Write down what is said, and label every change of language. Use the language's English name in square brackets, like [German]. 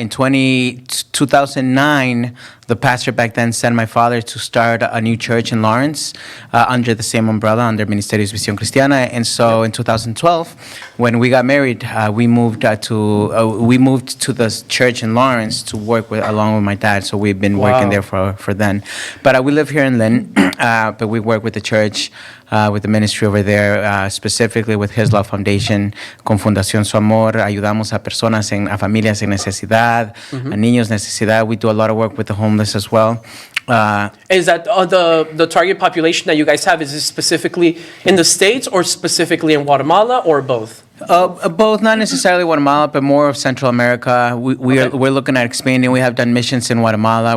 [English] in 2009, the pastor back then sent my father to start a new church in Lawrence under the same umbrella, under Ministerios Visión Cristiana. And so in 2012, when we got married, we moved to the church in Lawrence to work along with my dad. So we've been working there for then. But we live here in Lynn, but we work with the church. With the ministry over there, specifically with His Love Foundation, [Spanish] con Fundación Su Amor, ayudamos a personas, a familias en necesidad, a niños en necesidad. [English] We do a lot of work with the homeless as well. Is that the target population that you guys have? Is it specifically in the States or specifically in Guatemala or both? Both, not necessarily Guatemala, but more of Central America. We're looking at expanding. We have done missions in Guatemala.